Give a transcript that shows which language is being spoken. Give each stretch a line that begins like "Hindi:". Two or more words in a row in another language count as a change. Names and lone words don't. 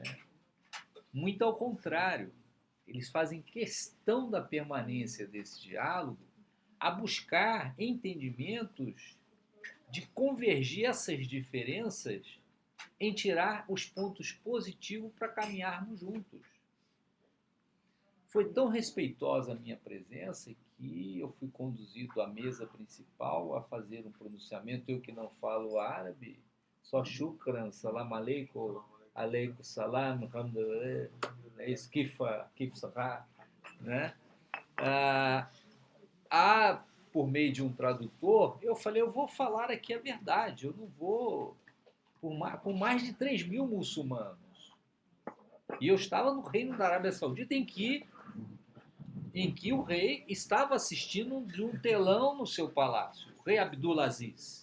Portuguese: Muito ao contrário, eles fazem questão da permanência desse diálogo, a buscar entendimentos de convergir essas diferenças em tirar os pontos positivos para caminharmos juntos. Foi tão respeitosa a minha presença que eu fui conduzido à mesa principal a fazer um pronunciamento. Eu que não falo árabe, só
Arabic: شكرا، سلام عليكم، عليكم السلام، الحمد لله، كيف صار,
Portuguese: né? Por meio de um tradutor, eu falei, eu vou falar aqui a verdade, eu não vou... Com mais de 3.000 muçulmanos. E eu estava no Reino da Arábia Saudita em que o rei estava assistindo de um telão no seu palácio, o rei Abdulaziz.